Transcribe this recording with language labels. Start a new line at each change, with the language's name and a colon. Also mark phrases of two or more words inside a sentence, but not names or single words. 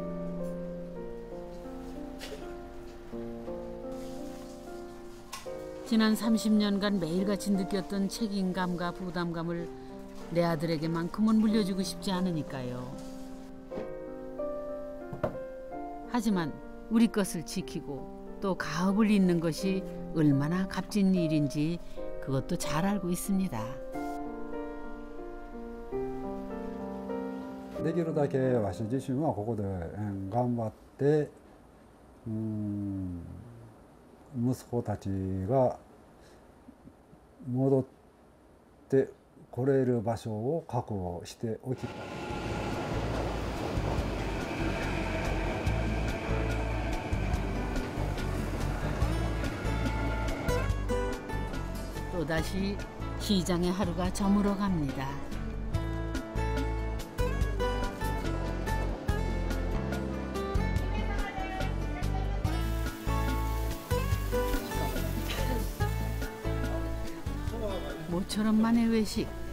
Korean: 지난 30년간 매일같이 느꼈던 책임감과 부담감을 내 아들에게만큼은 물려주고 싶지 않으니까요. 하지만 우리 것을 지키고 또 가업을 잇는 것이 얼마나 값진 일인지 그것도 잘 알고 있습니다.
Japanese: できるだけわし自身はここで頑張って息子たちが戻って来れる場所を確保しておきたい。
Korean: 또다시 시장의 하루가 저물어 갑니다. 모처럼만의 외식.